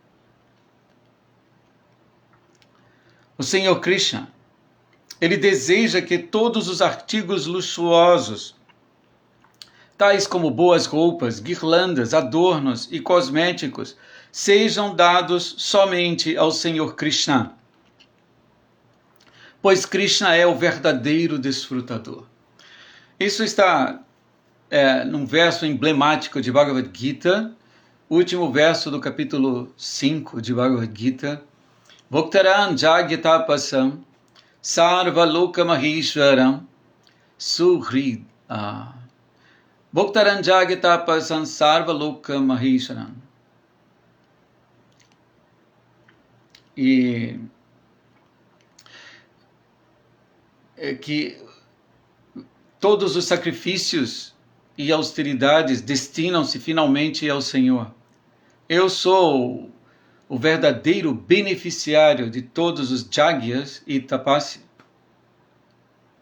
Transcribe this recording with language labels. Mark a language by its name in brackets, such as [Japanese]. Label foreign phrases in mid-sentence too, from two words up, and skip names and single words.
[Portuguese] O Senhor Krishna, ele deseja que todos os artigos luxuosos, tais como boas roupas, guirlandas, adornos e cosméticos, sejam dados somente ao Senhor Krishna, pois Krishna é o verdadeiro desfrutador. Isso está num verso emblemático de Bhagavad Gita, último verso do capítulo 5 de Bhagavad Gita. [Sanskrit] Bhaktaran jagyatapasam sarva loka maheshwaram suhrid. Bhaktaran jagyatapasam sarva loka maheshwaram. [Portuguese] E que todos os sacrifícios e austeridades destinam-se finalmente ao Senhor. Eu sou o verdadeiro beneficiário de todos os jagyas e tapasya.